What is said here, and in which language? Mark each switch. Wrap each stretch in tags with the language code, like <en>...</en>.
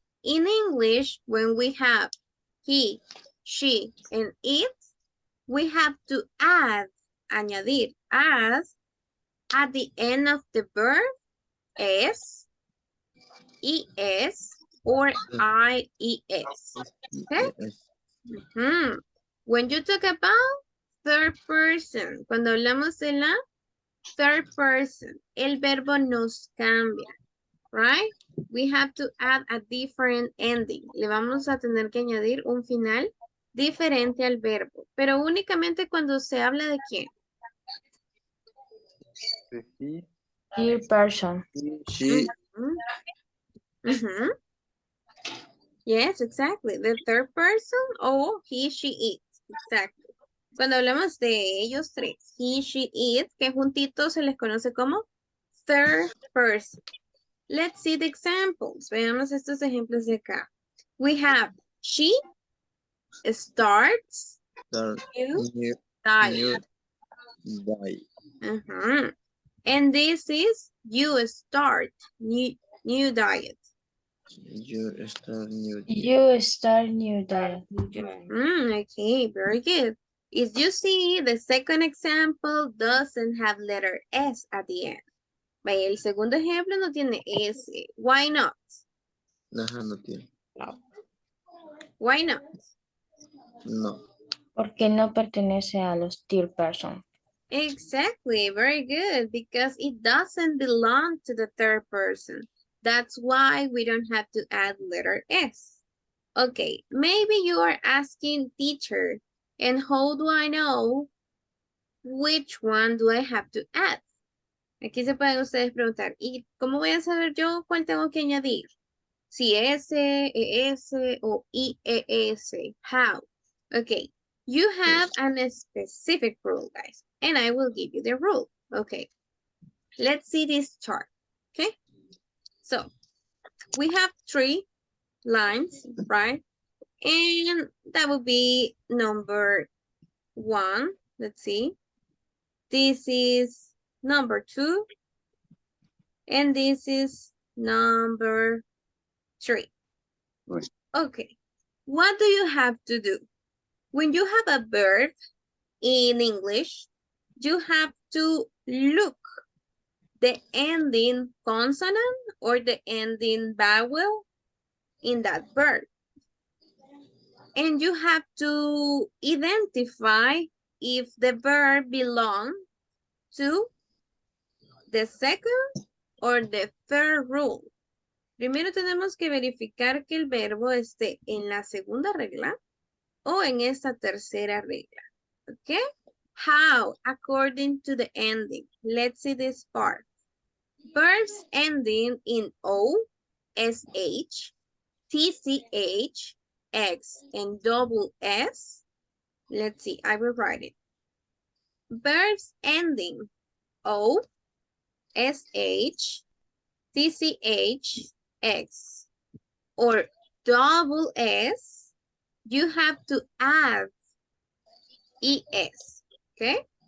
<en>In English, when we have he, she, and it, we have to add, añadir, as at the end of the verb, S, ES, or IES. Okay? Yes. When you talk about third person,</en> <es>cuando hablamos de la third person, el verbo nos cambia, right?</es> <en>We have to add a different ending.</en> <es>Le vamos a tener que añadir un final diferente al verbo, pero únicamente cuando se habla de quién. De he,</es> <en>Third person. She, Yes, exactly. The third person or he, she, it. Exactly.</en> <es>Cuando hablamos de ellos tres, he, she, it, que juntitos se les conoce como third person.</es> <en>Let's see the examples.</en> <es>Veamos estos ejemplos de acá.</es> <en>We have she starts start, new new, diet. die. And this is you start new diet. You start new. You start new day. Okay, very good. As you see, the second example doesn't have letter S at the end.</en> <es>Vaya, el segundo ejemplo no tiene S.</es> <en>Why not?</en> <es>Ajá, no tiene.</es> <en>Why not?</en> <es>No. Porque no pertenece a los third person.</es> <en>Exactly, very good, because it doesn't belong to the third person. That's why we don't have to add letter S. Okay, maybe you are asking teacher, and how do I know which one do I have to add?</en> <es>Aquí se pueden ustedes preguntar, ¿y cómo voy a saber yo cuál tengo que añadir? Si S, ES o IES, how?</es> <en>Okay, you have a specific rule, guys, and I will give you the rule. Okay, let's see this chart, okay? So, we have 3 lines, right? And that would be number 1, let's see. This is number 2, and this is number 3. Right. Okay, what do you have to do? When you have a verb in English, you have to look the ending consonant or the ending vowel in that verb. And you have to identify if the verb belongs to the second or the third rule.</en> <es>Primero tenemos que verificar que el verbo esté en la segunda regla o en esta tercera regla.</es> <en>Okay? How? According to the ending. Let's see this part. Verbs ending in O, SH, TCH, X, and double S. Let's see, I will write it. Verbs ending O, SH, TCH, X, or double S, you have to add ES, okay?</en>